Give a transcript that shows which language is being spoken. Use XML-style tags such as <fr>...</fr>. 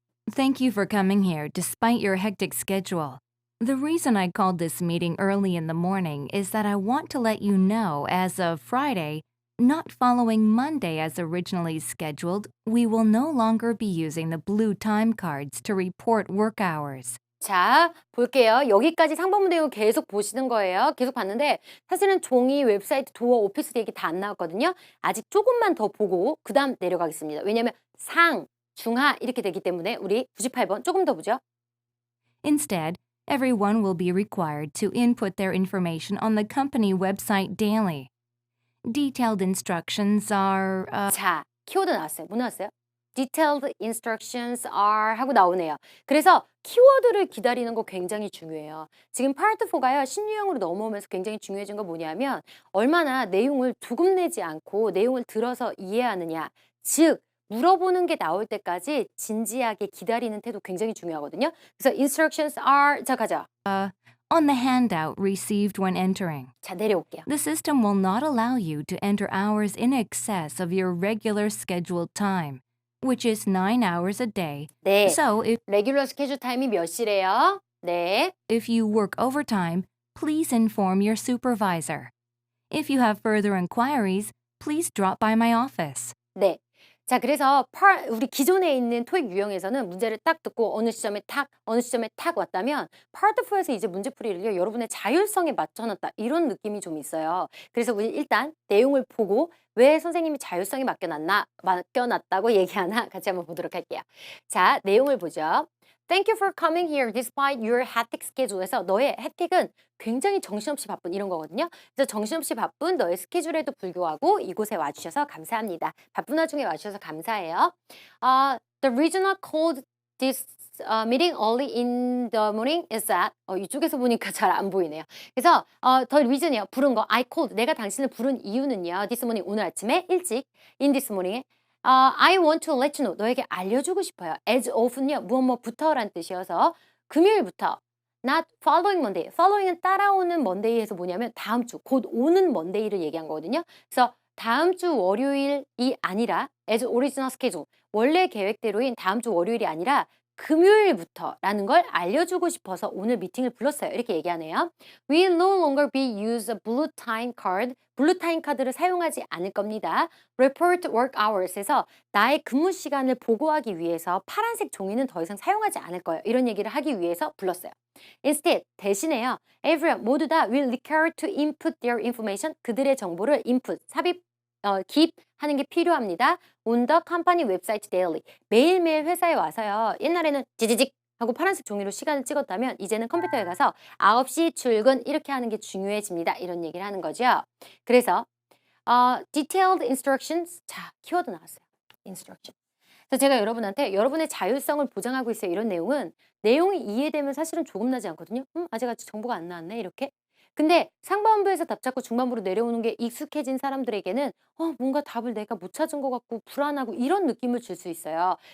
<en>Thank you for coming here despite your hectic schedule. The reason I called this meeting early in the morning is that I want to let you know as of Friday, not following Monday as originally scheduled, we will no longer be using the blue time cards to report work hours.</en> <ko>자, 볼게요. 여기까지 상반부 내용 계속 보시는 거예요. 계속 봤는데 사실은 종이, 웹사이트, 도어, 오피스 얘기 다 안 나왔거든요. 아직 조금만 더 보고 그 다음 내려가겠습니다. 왜냐하면 상, 중하 이렇게 되기 때문에 우리 98번 조금 더 보죠.</ko> <en>Instead, everyone will be required to input their information on the company website daily. Detailed instructions are,</en> <ko>자, 키워드 나왔어요. 뭐 나왔어요?</ko> <en>Detailed instructions are</en> <ko>하고 나오네요. 그래서 키워드를 기다리는 거 굉장히 중요해요. 지금 파트 4가요. 신유형으로 넘어오면서 굉장히 중요해진 건 뭐냐면 얼마나 내용을 두굽내지 않고 내용을 들어서 이해하느냐. 즉 물어보는 게 나올 때까지 진지하게 기다리는 태도 굉장히 중요하거든요. 그래서</ko> <en>instructions are</en> <ko>자 가자.</ko> <en>on the handout received when entering.</en> <ko>자 내려올게요.</ko> <en>The system will not allow you to enter hours in excess of your regular scheduled time, which is 9 hours a day.</en> <ko>네.</ko> <en>So</en> <ko>레귤러 스케줄 타임이 몇 시래요? 네.</ko> <en>if you work overtime, please inform your supervisor. If you have further inquiries, please drop by my office.</en> <ko>네. 자, 그래서 우리 기존에 있는 토익 유형에서는 문제를 딱 듣고 어느 시점에 탁 왔다면 파트 4에서 이제 문제풀이를요, 여러분의 자율성에 맞춰놨다. 이런 느낌이 좀 있어요. 그래서 우리 일단 내용을 보고 왜 선생님이 자율성에 맡겨놨다고 얘기하나 같이 한번 보도록 할게요. 자, 내용을 보죠.</ko> <en>Thank you for coming here despite your hectic schedule에서</en> <ko>너의 hectic은 굉장히 정신없이 바쁜 이런 거거든요. 그래서 정신없이 바쁜 너의 스케줄에도 불구하고 이곳에 와주셔서 감사합니다. 바쁜 와중에 와주셔서 감사해요.</ko> <en>The regional called this meeting early in the morning is that</en> <ko>이쪽에서 보니까 잘 안 보이네요. 그래서</ko> <en>the reason</en> <ko>이요. 부른 거</ko> <en>I called</en> <ko>내가 당신을 부른 이유는요.</ko> <en>this morning</en> <ko>오늘 아침에 일찍</ko> <en>in this morning에 I want to let you know</en> <ko>너에게 알려주고 싶어요.</ko> <en>as often요.</en> <ko>무엇부터라는 뜻이어서 금요일부터</ko> <en>not following Monday.</en> <ko>following은 따라오는 Monday에서 뭐냐면 다음 주 곧 오는 Monday를 얘기한 거거든요. 그래서 다음 주 월요일이 아니라</ko> <en>as original schedule</en> <ko>원래 계획대로인 다음 주 월요일이 아니라 금요일부터라는 걸 알려주고 싶어서 오늘 미팅을 불렀어요. 이렇게 얘기하네요.</ko> <en>We no longer be use a blue time card.</en> <ko>블루 타임 카드를 사용하지 않을 겁니다.</ko> <en>Report work hours</en> <ko>에서 나의 근무 시간을 보고하기 위해서 파란색 종이는 더 이상 사용하지 않을 거예요. 이런 얘기를 하기 위해서 불렀어요.</ko> <en>Instead,</en> <ko>대신에요.</ko> <en>Everyone</en> <ko>모두 다</ko> <en>will require to input their information.</en> <ko>그들의 정보를 input, 삽입, 기입하는 게 필요합니다.</ko> <en>On the company website daily.</en> <ko>매일매일 회사에 와서요. 옛날에는 지지직 하고 파란색 종이로 시간을 찍었다면 이제는 컴퓨터에 가서 9시 출근 이렇게 하는 게 중요해집니다. 이런 얘기를 하는 거죠.</ko> <en>그래서 detailed instructions.</en> <ko>자, 키워드 나왔어요. instruction. 그래서 제가 여러분한테 여러분의 자율성을 보장하고 있어요. 이런 내용은 내용이 이해되면 사실은 조금나지 않거든요. 아직 정보가 안 나왔네. 이렇게. 근데 상반부에서 답 찾고 중반부로 내려오는 게 익숙해진 사람들에게는 뭔가 답을 내가 못 찾은 것 같고 불안하고 이런 느낌을 줄 수 있어요.</ko>